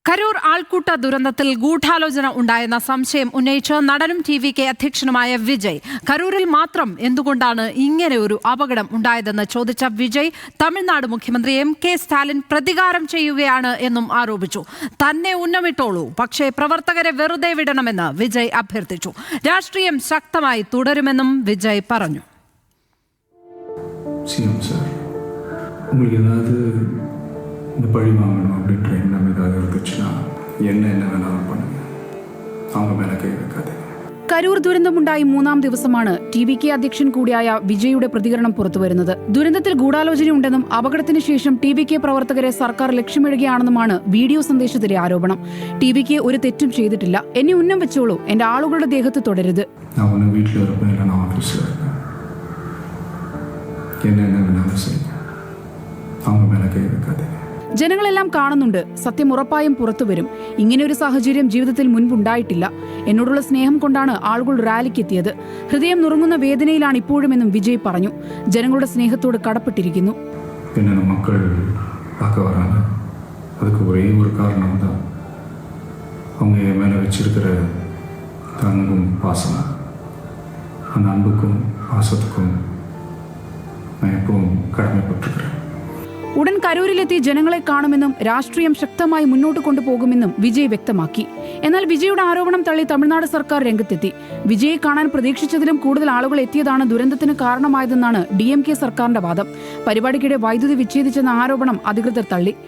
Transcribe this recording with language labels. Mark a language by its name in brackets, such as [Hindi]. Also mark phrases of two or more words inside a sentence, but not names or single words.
[Malayalam] കരൂർ ആൾക്കൂട്ട ദുരന്തത്തിൽ ഗൂഢാലോചന ഉണ്ടായെന്ന സംശയം ഉന്നയിച്ച് നടനും ടി.വി.കെ അധ്യക്ഷനുമായ വിജയ് കരൂരിൽ മാത്രം എന്തുകൊണ്ടാണ് ഇങ്ങനെ ഒരു അപകടം ഉണ്ടായതെന്ന് ചോദിച്ച വിജയ് തമിഴ്നാട് മുഖ്യമന്ത്രി എം.കെ. സ്റ്റാലിൻ പ്രതികാരം ചെയ്യുകയാണ് എന്നും ആരോപിച്ചു. തന്നെ ഉന്നമിട്ടോളൂ, പക്ഷേ പ്രവർത്തകരെ വെറുതെ വിടണമെന്ന് വിജയ് അഭ്യർത്ഥിച്ചു. രാഷ്ട്രീയം ശക്തമായി തുടരുമെന്നും വിജയ് പറഞ്ഞു. [Tamil] இந்த பழி வாங்கணும் அப்படின்ற எண்ணம் ஏதாவது இருந்துச்சுன்னா என்ன வேணாலும் பண்ணுங்க, அவங்க மேலே கை வைக்காதீங்க. [Malayalam] കരൂർ ദുരന്തമുണ്ടായി 3-ാം ദിവസമാണ് ടി.വി.കെ അധ്യക്ഷൻ കൂടിയായ വിജയുടെ പ്രതികരണം പുറത്തുവരുന്നത്. ദുരന്തത്തിൽ ഗൂഢാലോചനയുണ്ടെന്നും അപകടത്തിന് ശേഷം ടി.വി.കെ പ്രവർത്തകരെ സർക്കാർ ലക്ഷ്യമിടുകയാണെന്നുമാണ് വീഡിയോ സന്ദേശത്തിലെ ആരോപണം. ടി.വി.കെ ഒരു തെറ്റും ചെയ്തിട്ടില്ല, എന്നെ ഉന്നം വെച്ചോളൂ, എന്റെ ആളുകളുടെ ദേഹത്ത് തുടരുത്. ജനങ്ങളെല്ലാം കാണുന്നുണ്ട്, സത്യം ഉറപ്പായും പുറത്തുവരും. ഇങ്ങനെയൊരു സാഹചര്യം ജീവിതത്തിൽ മുൻപുണ്ടായിട്ടില്ല. എന്നോടുള്ള സ്നേഹം കൊണ്ടാണ് ആളുകൾ റാലിക്കെത്തിയത്. ഹൃദയം നുറുങ്ങുന്ന വേദനയിലാണ് ഇപ്പോഴുമെന്നും വിജയ് പറഞ്ഞു. ജനങ്ങളുടെ സ്നേഹത്തോട് കടപ്പെട്ടിരിക്കുന്നു. [Tamil] மக்கள் பார்க்க வராங்க, அதுக்கு ஒரே ஒரு காரணம் தான் அவங்க என் மேலே வச்சிருக்கிற அன்பும் பாசம். அந்த அன்புக்கும் பாசத்துக்கும் நான் எப்பவும் கடமைப்பட்டிருக்கிறேன். [Malayalam] ഉടൻ കരൂരിലെത്തി ജനങ്ങളെ കാണുമെന്നും രാഷ്ട്രീയം ശക്തമായി മുന്നോട്ട് കൊണ്ടുപോകുമെന്നും വിജയ് വ്യക്തമാക്കി. എന്നാൽ വിജയുടെ ആരോപണം തള്ളി തമിഴ്നാട് സർക്കാർ രംഗത്തെത്തി. വിജയെ കാണാൻ പ്രതീക്ഷിച്ചതിലും കൂടുതൽ ആളുകൾ എത്തിയതാണ് ദുരന്തത്തിന് കാരണമായതെന്നാണ് DMK സർക്കാരിന്റെ വാദം. പരിപാടിക്കിടെ വൈദ്യുതി വിച്ഛേദിച്ചെന്ന ആരോപണം അധികൃതർ തള്ളി.